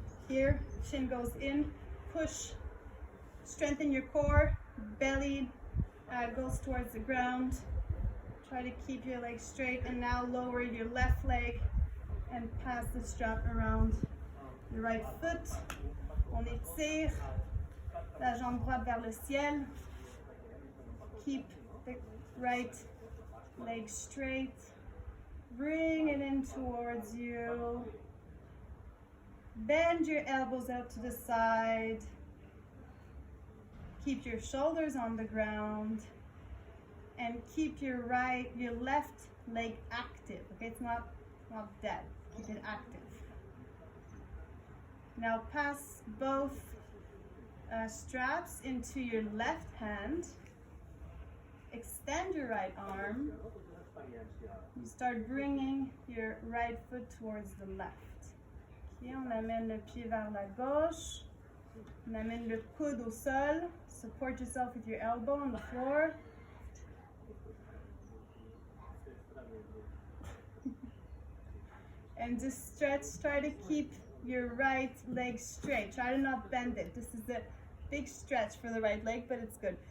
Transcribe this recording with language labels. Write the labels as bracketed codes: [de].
[en] Here, chin goes in, push, strengthen your core, belly goes towards the ground. Try to keep your legs straight, and now lower your left leg and pass the strap around your right foot. [fr] On étire la jambe droite vers le ciel. [en] Keep the right leg straight. Bring it in towards you. Bend your elbows out to the side. Keep your shoulders on the ground. And keep your left leg active. Okay, it's not dead. Keep it active. Now pass both straps into your left hand. Extend your right arm. You start bringing your right foot towards the left. [fr] Okay, on amène le pied vers la gauche. On amène le coude au sol. [en] Support yourself with your elbow on the floor. And just stretch, try to keep your right leg straight. Try to not bend it. This is a big stretch for the right leg, but it's good.